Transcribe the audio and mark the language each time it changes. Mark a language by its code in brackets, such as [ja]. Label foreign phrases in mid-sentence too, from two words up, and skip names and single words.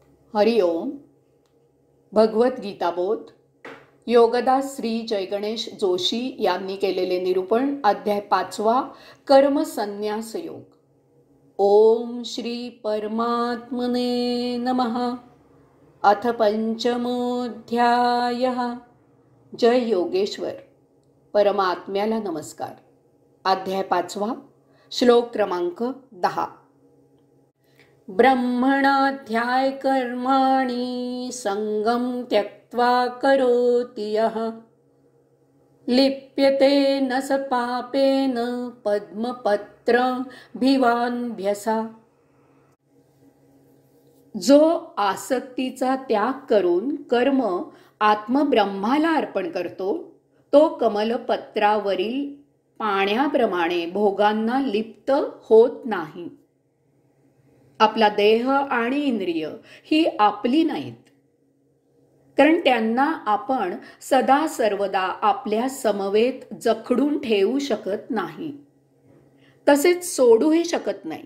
[sa] हरि ओम. [mr] भगवत गीताबोध योगदास श्री जयगणेश जोशी यांनी केलेले निरूपण. अध्याय 5. [sa] कर्म संन्यास योग. ओम श्री परमात्मने नमः. अथ पंचमोऽध्यायः. [mr] जय योगेश्वर. परमात्म्याला नमस्कार. अध्याय 5. श्लोक क्रमांक 10. [sa] ब्रह्मणाध्याय कर्माणि संगम त्यक्त्वा करोति यः लिप्यते न स पापेन पद्मपत्रभिवान्भ्यसा. [mr] जो आसक्तीचा त्याग करून कर्म आत्मब्रह्माला अर्पण करतो तो कमलपत्रावरील पाण्याप्रमाणे भोगांना लिप्त होत नाही. आपला देह आणि इंद्रिय ही आपली नाहीत, कारण त्यांना आपण सदा सर्वदा आपल्या समवेत जखडून ठेवू शकत नाही, तसेच सोडूही शकत नाही.